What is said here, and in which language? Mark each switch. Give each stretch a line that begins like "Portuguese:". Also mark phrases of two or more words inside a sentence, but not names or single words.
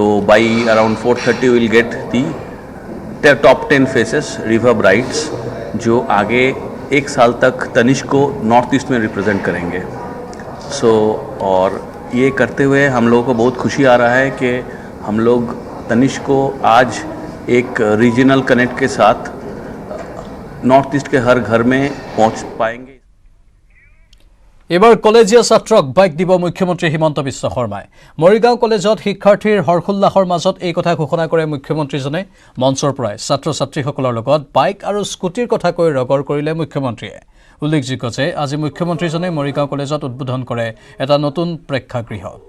English: by around 4:30 will get the top 10 faces Riva Brides
Hindi: जो आगे 1 साल तक तनिष्क को
English: North East
Hindi: में रिप्रेजेंट करेंगे और ये करते हुए हम लोगों को बहुत खुशी आ रहा है कि हम लोग तनिष्क को आज एक
English: regional connect
Hindi: के साथ
English: North East
Hindi: के हर घर में पहुंच पाएंगे
Assamese: এবাৰ কলেজীয়া ছাত্ৰক বাইক দিব মুখ্যমন্ত্ৰী হিমন্ত বিশ্ব শৰ্মাই মৰিগাঁও কলেজত শিক্ষাৰ্থীৰ হৰখুল্লাহৰ মাজত এই কথা ঘোষণা কৰে মুখ্যমন্ত্ৰীজনে মঞ্চৰ পৰাই ছাত্ৰ-ছাত্ৰীসকলৰ লগত বাইক আৰু স্কুটিৰ কথা কৈ ৰগৰ কৰিলে মুখ্যমন্ত্ৰীয়ে উল্লেখযোগ্য যে আজি মুখ্যমন্ত্ৰীজনে মৰিগাঁও কলেজত উদ্বোধন কৰে এটা নতুন প্ৰেক্ষাগৃহ